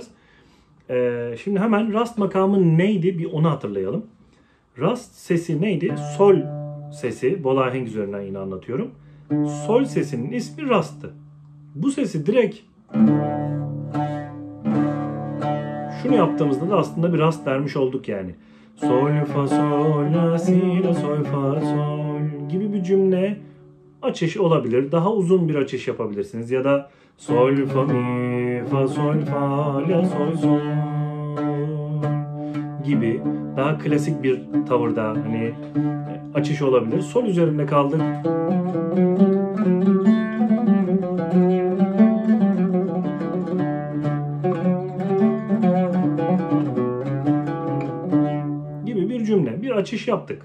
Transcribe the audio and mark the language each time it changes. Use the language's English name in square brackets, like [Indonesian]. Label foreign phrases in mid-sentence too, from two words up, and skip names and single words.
[Turkish] Şimdi hemen rast makamı neydi bir onu hatırlayalım. Rast sesi neydi? Sol sesi, bol ahenk üzerinden yine anlatıyorum. Sol sesinin ismi rast'tı. Bu sesi direkt şunu yaptığımızda da aslında bir rast vermiş olduk yani. Sol, fa, sol, la, si, la, sol, fa, sol gibi bir cümle açış olabilir. Daha uzun bir açış yapabilirsiniz. Ya da sol, fa, mi, fa, sol, fa, la, sol, sol gibi daha klasik bir tavırda hani açış olabilir. Sol üzerinde kaldık. Gibi bir cümle, bir açış yaptık.